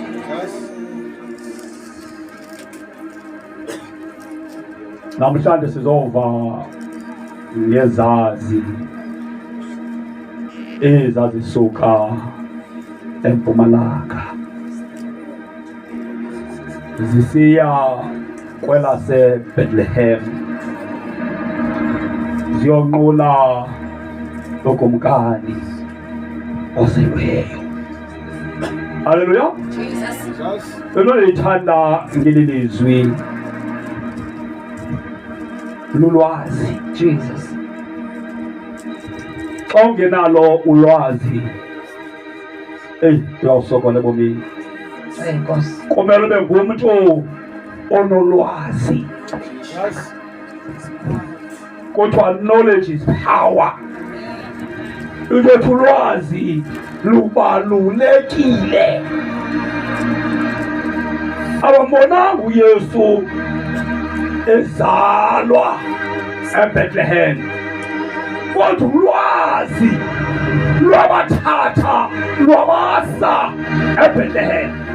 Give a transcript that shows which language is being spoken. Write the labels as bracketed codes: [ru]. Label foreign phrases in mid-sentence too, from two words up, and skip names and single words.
[xh] Namhlanje sizova ngezazi ezazisuka eMpumalanga zisiya kwelase Bethlehem ziyonqula ukumkani ozelweyo. Hallelujah. Jesus. Lithanda ngelilizwi lulwazi. Jesus. Xa ungenalo ulwazi uyawusokola ebomini. Enkosi. Kumele ube ngumntu onolwazi. [en] Yes. Kuthiwa knowledge is power. [xh] Ukuthi ulwazi lubalulekile. Abambonanga uYesu ezalwa eBethlehem, kodwa ulwazi lwabathatha lwabasa eBethlehem.